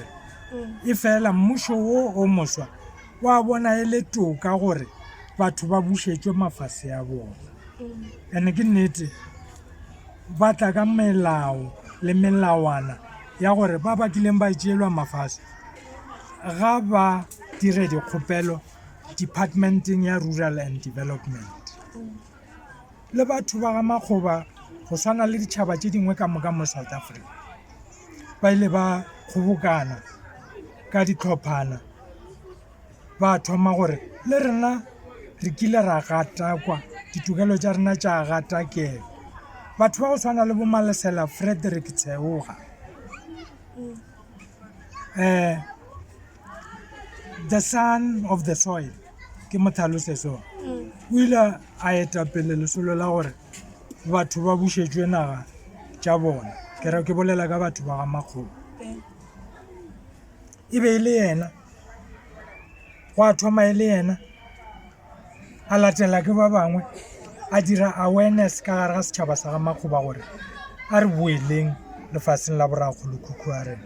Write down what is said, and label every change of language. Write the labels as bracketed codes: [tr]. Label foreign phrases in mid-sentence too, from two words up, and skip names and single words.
[nso] E fela mmušo o moswa wa bona e le toka gore batho ba bušetšwe mafase a bona. And ke nnete ba tla ka melao le melawana ya gore ba bakileng ba tšeelwa mafase ga ba dire dikgopelo departmenteng ya [en] rural and development. [nso] Le batho ba ga Makgoba go swana le ditšhaba tše dingwe ka moka mo South Africa ba ile ba kgobokana ka ditlhophana ba thoma gore le rena re kile ra gatakwa ditokelo tša rena tša gatakela. Batho ba go swana le bo Malesela Frederick Tseoga, [en] the son of the soil, [nso] ke mothalose so o ile a eta pele lesolo la gore batho ba bušetšwe naga tša bona. Ke bolela ka batho ba ga Makgoba. E be e le yena go a thoma e le yena a latela ke ba bangwe a dira awareness ka gare ga setšhaba sa ga Makgoba gore a re boeleng lefaseng la borakgolokhukhu a rena.